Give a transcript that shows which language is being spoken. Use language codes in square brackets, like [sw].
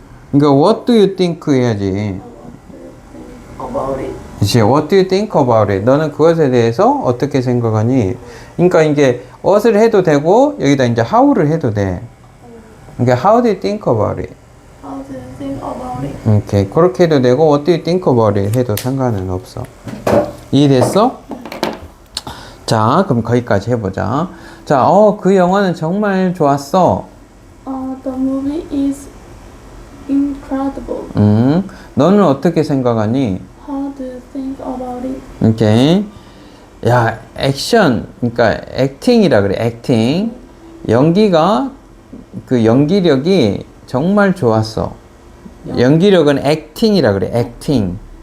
[ko] 그러니까 [en] what do you think [ko] 해야지. [en] About it. [ko] 그치. [en] What do you think about it? [ko] 너는 그것에 대해서 어떻게 생각하니? 그러니까 이게 what을 해도 되고 여기다 이제 how를 해도 돼. [en] 그러니까 how do you think about it? How do you think about it? [ko] 이렇게 그렇게 해도 되고 [en] what do you think about it [ko] 해도 상관은 없어. 이해됐어? 자, 그럼 거기까지 해보자. 자, 그 영화는 정말 좋았어. [en] The movie is incredible. [ko] 너는 어떻게 생각하니? [en] How do you think about it? [ko] 오케이. 야, 액션, 그러니까 액팅이라 그래, 액팅. 연기가, 그 연기력이 정말 좋았어. 연기력은 액팅이라 그래, 액팅.